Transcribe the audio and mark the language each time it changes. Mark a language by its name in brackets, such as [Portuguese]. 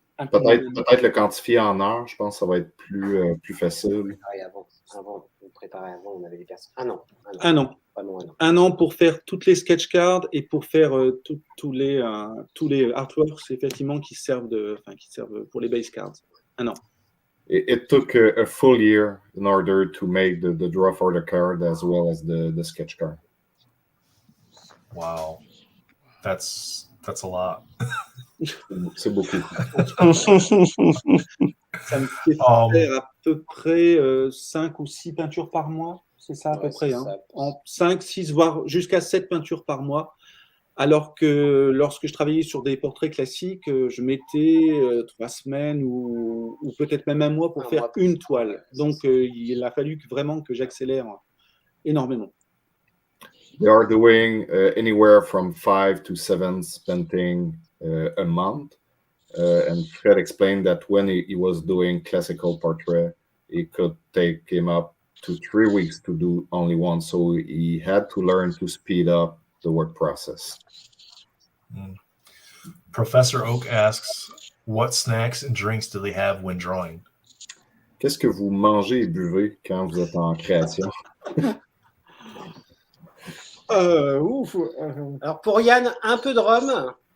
[French] Peut-être le quantifier en heures, je pense que ça va être plus facile. On avait des personnes. Un an. Un an pour faire toutes les [English] sketch cards [French] et pour faire tous les artworks, effectivement, qui servent pour les [English] base cards. [French] Un an. [English] It took a full year in order to make the draw for the card as well as the sketch card. Wow, that's a lot. [French] C'est beaucoup. Ça me fait faire à peu près 5 ou 6 peintures par mois. C'est ça à peu près. Hein. En 5, 6, voire jusqu'à 7 peintures par mois. Alors que lorsque je travaillais sur des portraits classiques, je mettais 3 semaines ou peut-être même un mois pour faire une toile. Donc, il a fallu vraiment que j'accélère énormément. [English] They are doing anywhere from 5 to 7 painting a month. And Fred explained that when he was doing classical portrait, it could take him up to 3 weeks to do only one. So he had to learn to speed up the work process. Professor Oak asks, what snacks and drinks do they have when drawing? [French] Qu'est-ce que vous mangez et buvez quand vous êtes en création? Alors pour Yann, un peu de rhum.